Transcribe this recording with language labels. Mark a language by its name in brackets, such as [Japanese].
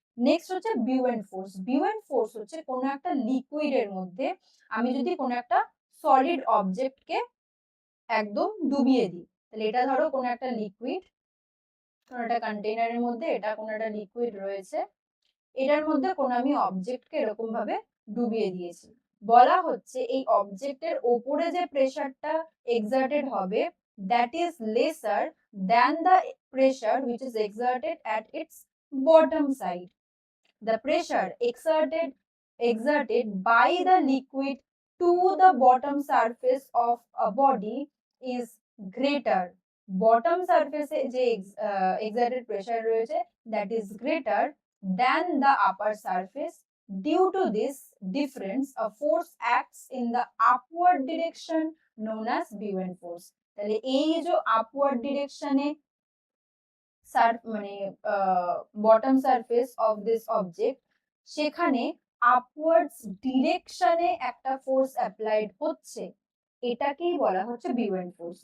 [Bangla] Next হচ্ছে বিউয়েন্ট force. বিউয়েন্ট force হচ্ছে কোনো একটা লিকুইডের মধ্যে আমি যদি কোনো একটা সলিড অবজেক্টকে একদম ডুবিয়ে দিই, তাহলে এটা ধরো কোনো একটা লিকুইড, কোনো একটা কন্টেনারের মধ্যে এটা কোনো একটা লিকুইড রয়েছে, এটার মধ্যে কোনো আমি অবজেক্টকে এরকম ভাবে ডুবিয়ে দিয়েছি। বলা হচ্ছে এই অবজেক্টের ওপরে যে প্রেসারটা এক্সার্টেড হবে [English] That is lesser than the pressure which is exerted at its bottom side. The pressure exerted by the liquid to the bottom surface of a body is greater. Bottom surface যে exerted pressure রয়েছে that is greater than the upper surface. Due to this difference, a force acts in the upward direction known as buoyant force. [Bangla] তাহলে এই যে upward direction এ মানে [English] bottom surface of this object, [Bangla] সেখানে upwards ডিরেকশনে একটা force applied হচ্ছে, এটাকেই বলা হচ্ছে বিউয়েন্ট ফোর্স।